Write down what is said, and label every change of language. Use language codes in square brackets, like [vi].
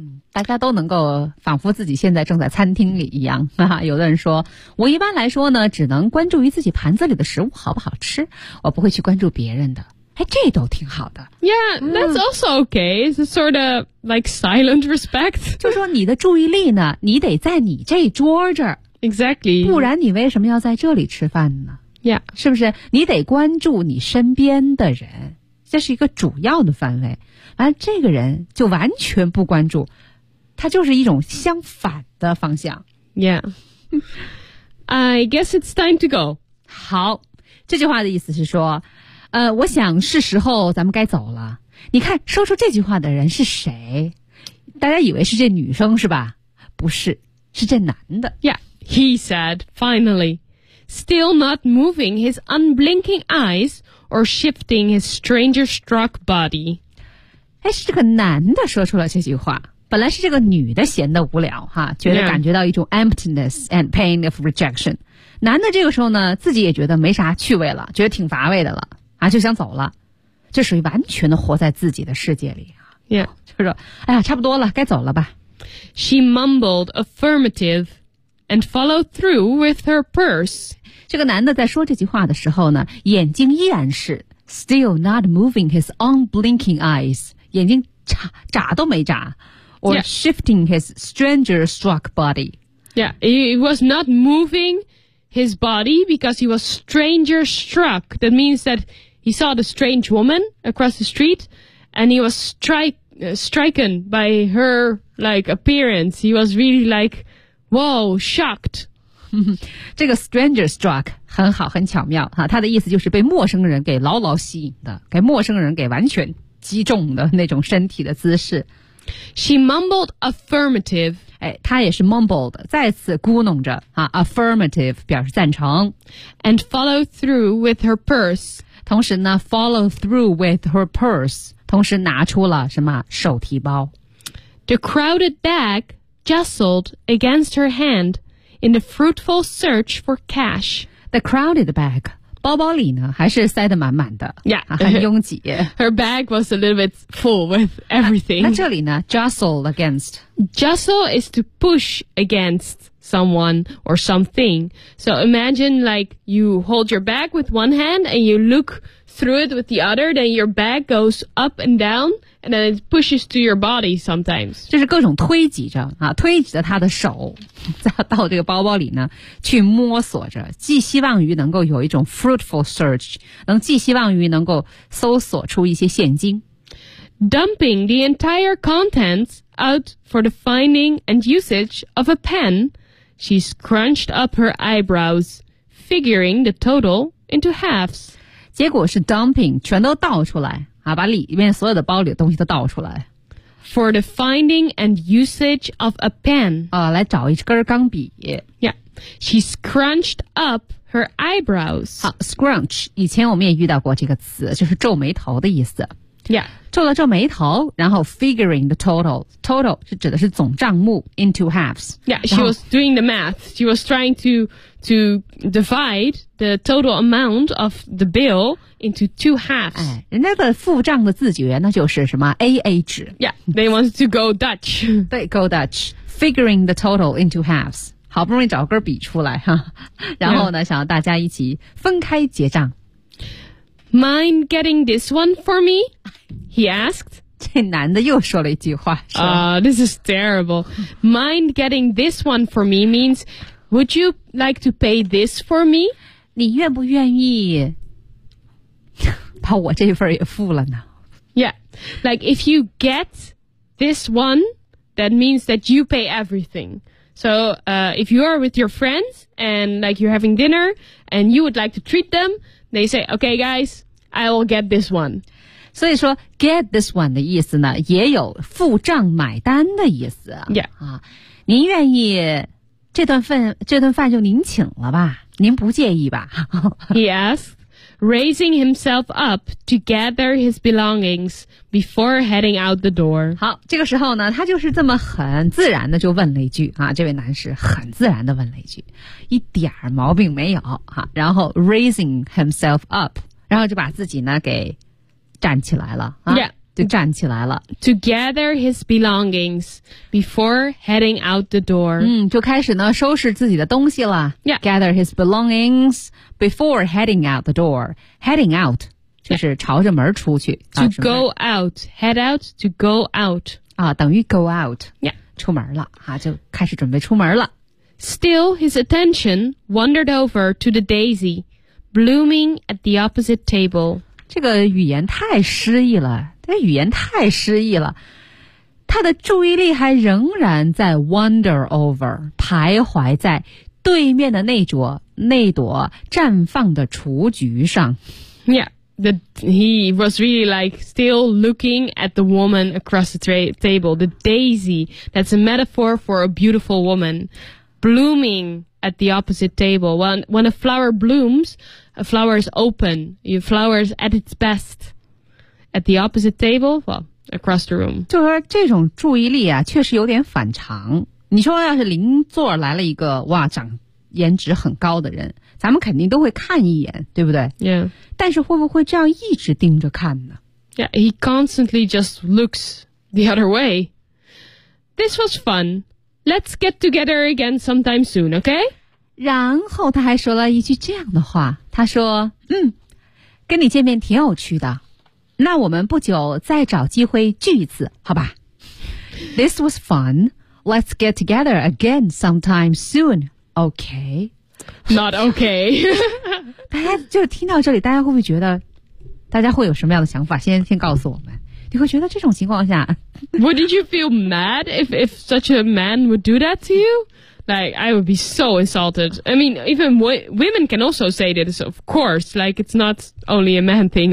[zh] 大家都能够仿佛自己现在正在餐厅里一样哈哈有的人说我一般来说呢只能关注于自己盘子里的食物好不好吃我不会去关注别人的哎，这都挺好的 [en] Yeah, that's also okay It's a sort of like silent respect [zh] 就说你的注意力呢你得在你这桌这儿 [en] Exactly [zh] 不然你为什么要在这里吃饭呢 [en] Yeah [zh] 是不是你得关注你身边的人这是一个主要的范围而这个人就完全不关注它就是一种相反的方向。 [en] Yeah. I guess it's time to go. [zh] 好，这句话的意思是说，我想是时候咱们该走了。你看，说出这句话的人是谁？大家以为是这女生是吧？不是，是这男的。 [en] Yeah, he said finally, still not moving his unblinking eyes or shifting his stranger-struck body. [zh] 哎，是这个男的说出了这句话。本来是这个女的闲得无聊哈，觉得感觉到一种 [en] emptiness and pain of rejection、yeah. [zh] 男的这个时候呢自己也觉得没啥趣味了觉得挺乏味的了啊，就想走了这属于完全的活在自己的世界里、 [en] yeah. [zh] 就说哎呀差不多了该走了吧 [en] She mumbled affirmative and followed through with her purse [zh] 这个男的在说这句话的时候呢眼睛依然是 [en] still not moving his unblinking eyes [zh] 眼睛 眨都没眨 [en] Or、 yeah. shifting his stranger-struck body. Yeah, he was not moving his body because he was stranger-struck. That means that he saw the strange woman across the street and he was stricken by her like, appearance. He was really like, whoa, shocked. [zh] 这个 stranger-struck 很好很巧妙哈，他的意思就是被陌生人给牢牢吸引的给陌生人给完全击中的那种身体的姿势。 [en] She mumbled affirmative. [zh] 哎，她也是 mumbled， 再次咕哝着啊。Affirmative 表示赞成。 [en] And follow through with her purse. [zh] 同时呢 ， [en] follow through with her purse， [zh] 同时拿出了什么手提包。 [en] The crowded bag jostled against her hand in the fruitful search for cash. The crowded bag， [zh] 包包里呢还是塞得满满的。 [en] Yeah， [zh] 很拥挤。 [en] Her bag was a little bit full with everything. [zh] 那这里呢 ？ [en] Jostle against. Jostle is to push against someone or something. So imagine like you hold your bag with one hand and you look through it with the other. Then your bag goes up and down, and then it pushes to your body sometimes. [zh] 就是各种推挤着啊，推挤着他的手，到这个包包里呢去摸索着，寄希望于能够有一种 [en] fruitful search， [zh] 能寄希望于能够搜索出一些现金。 [en] dumping the entire contents out for the finding and usage of a pen, she scrunched up her eyebrows, figuring the total into halves. [zh] 结果是 dumping, 全都倒出来、啊、把里面所有的包里的东西都倒出来。 [en] For the finding and usage of a pen. [zh] 啊、来找一根钢笔。 [en] Yeah. She scrunched up her eyebrows. [zh] 好 ,scrunch, 以前我们也遇到过这个词就是皱眉头的意思。 [en] Yeah. [zh] 皱了皱眉头然后 [en] figuring the total. [zh] Total 是指的是总账目 [en] into halves. Yeah, she was doing the math. She was trying to divide the total amount of the bill into two halves. [zh] 哎人家的付账的自觉那就是什么 AA 纸。 [en] Yeah, they wanted to go Dutch. [zh] 对 [en] go Dutch. Figuring the total into halves. [zh] 好不容易找根笔出来哈，然后呢、 [en] yeah. [zh] 想要大家一起分开结账。 [en] Mind getting this one for me? He asked. [zh] 这男的又说了一句话。 [en] This is terrible. Mind getting this one for me means, would you like to pay this for me? [zh] 你愿不愿意把我这份也付了呢 [en] ？Yeah, like if you get this one, that means that you pay everything. So, if you are with your friends and like you're having dinner and you would like to treat them, they say, okay, guys, I will get this one. [zh] 所以说 [en] get this one [zh] 的意思呢也有付账买单的意思。 [en] Yeah. [zh] 啊您愿意这顿饭就您请了吧您不介意吧 [en] He asked, raising himself up to gather his belongings before heading out the door. [zh] 好这个时候呢他就是这么很自然的就问了一句啊这位男士很自然的问了一句一点毛病没有啊然后 [en] raising himself up, [zh] 然后就把自己呢给站起来了啊 [en] yeah, [zh] 就站起来了。 [en] To gather his belongings before heading out the door. [zh] 嗯就开始呢收拾自己的东西了。 [en] Yeah. Gather his belongings before heading out the door. Heading out. [zh] 就是朝着门出去 [en] To go out Head out To go out [zh] 啊，等于 [en] go out、 yeah. [zh] 出门了、啊、就开始准备出门了 [en] Still his attention wandered over to the daisy blooming at the opposite table [zh] 这个语言太诗意了这个语言太诗意了他的注意力还仍然在 [en] wander over [zh] 徘徊在对面的那朵绽放的雏菊上 [en] Yeah That he was really like still looking at the woman across the table, the daisy. That's a metaphor for a beautiful woman blooming at the opposite table. When a flower blooms, a flower is open. Your flower is at its best at the opposite table. Well, across the room. [zh] 就是这种注意力啊，确实有点反常。你说要是邻座来了一个哇，长颜值很高的人。咱们肯定都会看一眼对不对 [en] Yeah. [zh] 但是会不会这样一直盯着看呢 [en] Yeah, he constantly just looks the other way. This was fun. Let's get together again sometime soon, okay? [zh] 然后他还说了一句这样的话他说嗯跟你见面挺有趣的那我们不久再找机会聚一次好吧 [en] This was fun. Let's get together again sometime soon, okay? Not okay. [zh] 大家就听到这里，大家会不会觉得，大家会有什么样的想法？先告诉我们。你会觉得这种情况下 [en] ，Wouldn't you feel mad if such a man would do that to you? Like I would be so insulted. I mean, even women can also say this. Of course, like it's not only a man thing.